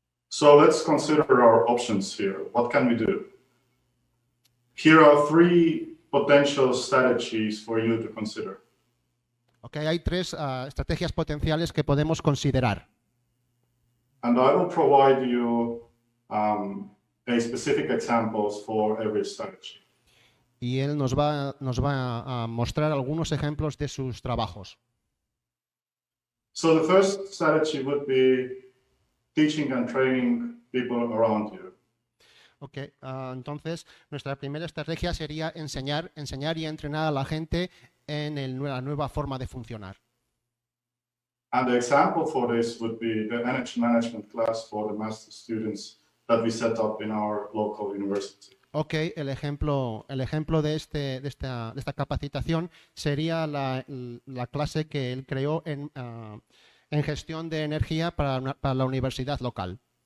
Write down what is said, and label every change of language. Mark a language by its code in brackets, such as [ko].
[en] So let's consider our options here. What can we do? Here are 3 potential strategies for you to consider. [es] Okay, hay 3 estrategias potenciales que podemos considerar. [en] And I will provide you a specific examples for every strategy. [es] Y él nos va a mostrar algunos ejemplos de sus trabajos. [en] So the first strategy would be teaching and training people around you. [es] Okay, entonces nuestra primera estrategia sería enseñar y entrenar a la gente en la nueva forma de funcionar. [en] And the example for this would be the energy management class for the master students that we set up in our local university. [es] Ok, el ejemplo de esta capacitación sería la clase que él creó en gestión de energía para la universidad local.